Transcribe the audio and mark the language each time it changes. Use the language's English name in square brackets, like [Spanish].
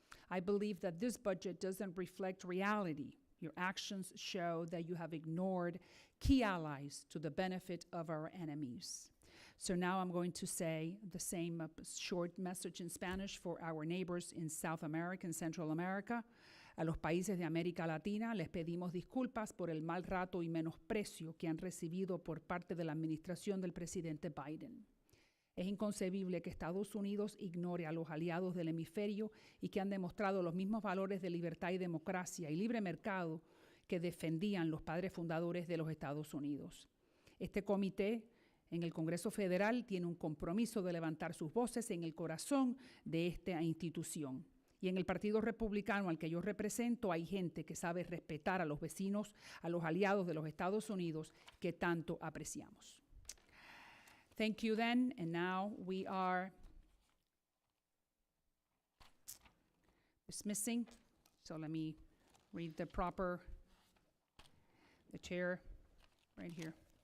[English] I believe that this budget doesn't reflect reality. Your actions show that you have ignored key allies to the benefit of our enemies. So now I'm going to say the same short message in Spanish for our neighbors in South America and Central America. [Spanish] A los países de América Latina les pedimos disculpas por el mal rato y menosprecio que han recibido por parte de la administración del presidente Biden. Es inconcebible que Estados Unidos ignore a los aliados del hemisferio y que han demostrado los mismos valores de libertad y democracia y libre mercado que defendían los padres fundadores de los Estados Unidos. Este comité en el Congreso Federal tiene un compromiso de levantar sus voces en el corazón de esta institución. Y en el Partido Republicano al que yo represento hay gente que sabe respetar a los vecinos, a los aliados de los Estados Unidos que tanto apreciamos. [English] Thank you then, and now we are dismissing. So let me read the chair right here.